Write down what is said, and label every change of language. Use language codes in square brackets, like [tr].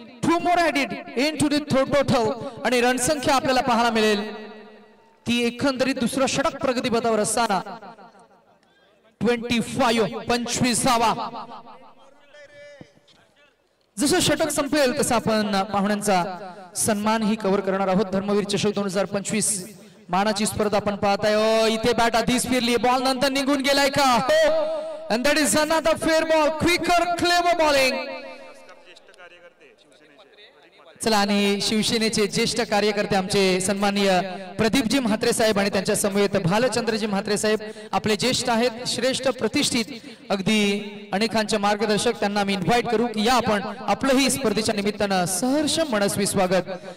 [en] 2 more added into the total [mr] आणि रणसंख्या आपल्याला पाहायला मिळेल ती एकंदरीत दुसरं षटक प्रगतीपथावर असताना 25 धावा. जसं षटक संपेल तसं आपण पाहुण्यांचा सन्मान ही कव्हर करणार आहोत. धर्मवीर चषक 2025 मानाची स्पर्धा आपण पाहताय. इथे बॅट आधीच फिरली, बॉल नंतर निघून गेलाय का? हो, [en] and that is another fair ball, quicker clever bowling. [mr] चला, आणि शिवसेनेचे ज्येष्ठ कार्यकर्ते आमचे सन्माननीय प्रदीपजी म्हात्रे साहेब आणि त्यांच्या समवेत भालचंद्रजी म्हात्रे साहेब आपले ज्येष्ठ आहेत, श्रेष्ठ प्रतिष्ठित अगदी अनेकांचे मार्गदर्शक. त्यांना मी इन्व्हाइट करू की या आपण आपलंही स्पर्धेच्या निमित्तानं सहर्ष मनस्वी स्वागत.